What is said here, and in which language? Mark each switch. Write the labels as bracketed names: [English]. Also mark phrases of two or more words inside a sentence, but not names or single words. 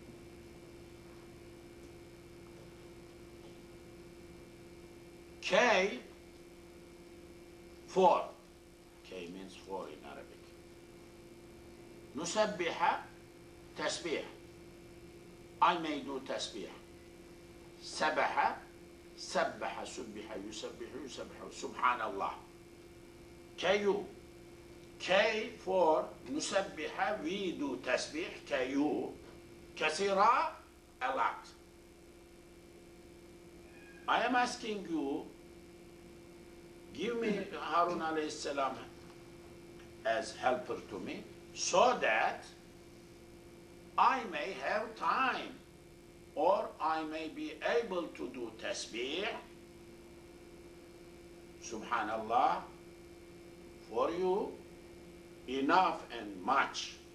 [English] K, 4. K means 4 in Arabic. [Arabic] نسبح، تسبيح. [English] I may do tasbih. [Arabic] سبح، سبّح، سُبّح، يسبّح، يسبّح، سبحان الله. [English] K-U. K for nusabbiha, we do tasbih, K-U. Kasira, a lot. I am asking you, give me Harun [Arabic] عليه السلام [English] as helper to me, so that I may have time, or I may be able to do tasbih, subhanallah, for you, enough and much.